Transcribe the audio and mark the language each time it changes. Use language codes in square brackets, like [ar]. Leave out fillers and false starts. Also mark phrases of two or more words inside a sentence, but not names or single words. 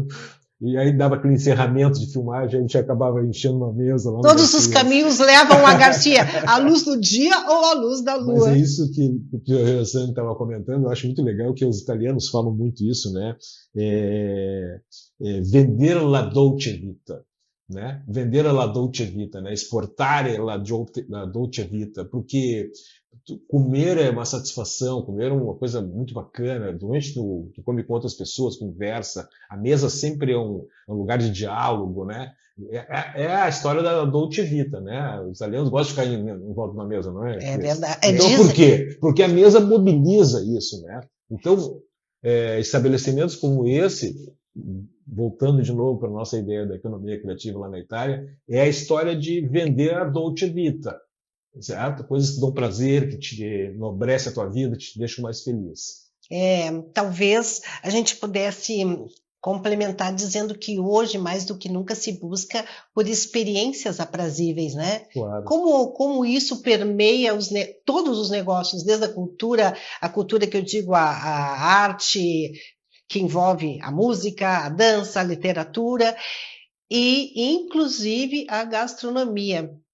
[pt] E aí dava aquele encerramento de filmagem, a gente acabava enchendo uma mesa lá. Todos os caminhos levam a Garcia, a luz do dia ou a luz da lua. Mas é isso que o Sandro estava comentando, eu acho muito legal que os italianos falam muito isso, né? Vender [it] la dolce vita, [pt] né? Vender [it] la dolce vita, [pt] né? [it] Exportare la dolce vita, [pt] porque comer é uma satisfação, comer é uma coisa muito bacana, durante tu come com outras pessoas, conversa, a mesa sempre é um lugar de diálogo, né? É a história da [it] dolce vita, [pt] né? Os italianos gostam de ficar em volta de uma mesa, não é? É verdade. Então, por quê? Porque a mesa mobiliza isso, né? Então, estabelecimentos como esse, voltando de novo para a nossa ideia da economia criativa lá na Itália, é a história de vender a [it] dolce vita, [pt] certo? Coisas que dão prazer, que te enobrece a tua vida, te deixam mais feliz. Talvez a gente pudesse complementar dizendo que hoje, mais do que nunca, se busca por experiências aprazíveis, né? Claro. Como isso permeia todos os negócios, desde a cultura que eu digo, a arte, que envolve a música, a dança, a literatura e, inclusive, a gastronomia.